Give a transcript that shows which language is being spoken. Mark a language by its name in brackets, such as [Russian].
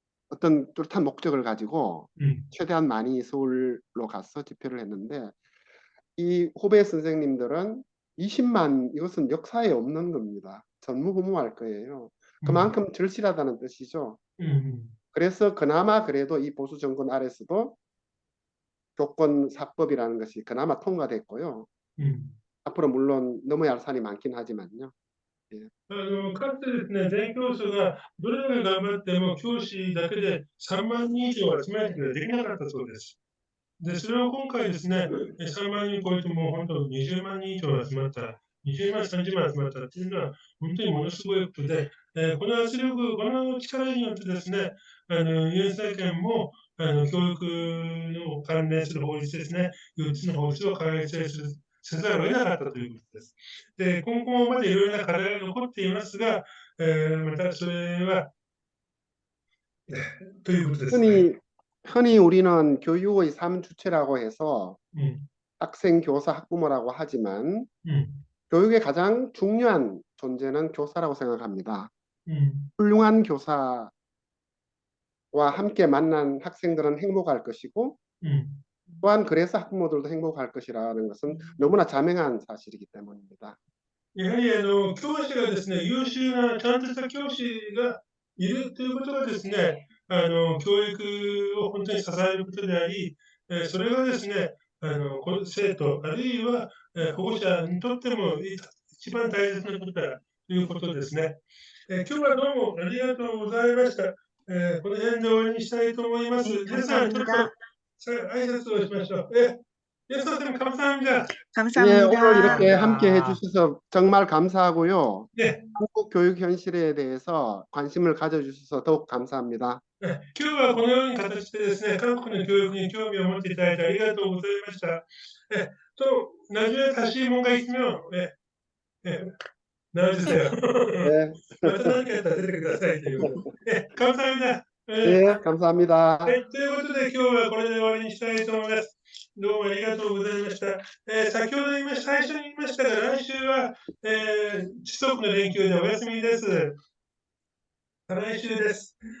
[Korean] 어떤 뚜렷한 목적을 가지고 최대한 많이 서울로 가서 집회를 했는데, 이 후배 선생님들은 20만, 이것은 역사에 없는 겁니다. 전무후무할 거예요. 그만큼 절실하다는 뜻이죠. 그래서 그나마 그래도 이 보수 정권 아래서도 교권사법이라는 것이 그나마 통과됐고요. 앞으로 물론 넘어야 할 산이 많긴 하지만요. [Japanese] かつてですね、全教祖がどれだけ頑張っても教師だけで3万人以上集めることができなかったそうです。で、それを今回ですね、3万人超えても本当20万人以上集まった、20万、30万集まったっていうのは本当にものすごいことで、この圧力、この力によってですね、ユン政権も教育の関連する法律ですね、4つの法律を改正せざるを得なかったということです。で、今後もまだいろいろな課題が残っていますが、またそれは、ということですね。 [Korean] 흔히 우리는 교육의 3주체라고 해서 학생, 교사, 학부모라고 하지만 음, 교육의 가장 중요한 존재는 교사라고 생각합니다. 음, 훌륭한 교사와 함께 만난 학생들은 행복할 것이고 음. 또한 그래서 학부모들도 행복할 것이라는 것은 너무나 자명한 사실이기 때문입니다. [Japanese] やはり教師がですね、優秀なちゃんとした教師がいるということがですね、教育を本当に支えることであり、それがですね、生徒、あるいは、保護者にとっても一番大切なことだということですね。今日はどうもありがとうございました。この辺で終わりにしたいと思います。皆さん、ちょっと挨拶をしましょう。皆さん、でも、 [Korean] 감사합니다。 예, 오늘 이렇게 감사합니다. 함께 해주셔서 정말 감사하고요. 네. 한국 교육 현실에 대해서 관심을 가져주셔서 더욱 감사합니다. [Japanese] 今日はこのような形でですね、韓国の教育に興味を持っていただいてありがとうございました。 [Korean] 나중에 다시 뭔가 있으면, 나와주세요. 네, [Japanese] また何かやったら出てくださいということで。 [Korean] 감사합니다. 네, 감사합니다. [Japanese] はい、ということで、今日はこれで終わりにしたいと思います。どうもありがとうございました。先ほど最初に言いましたが、来週は、地則の連休でお休みです。再来週です。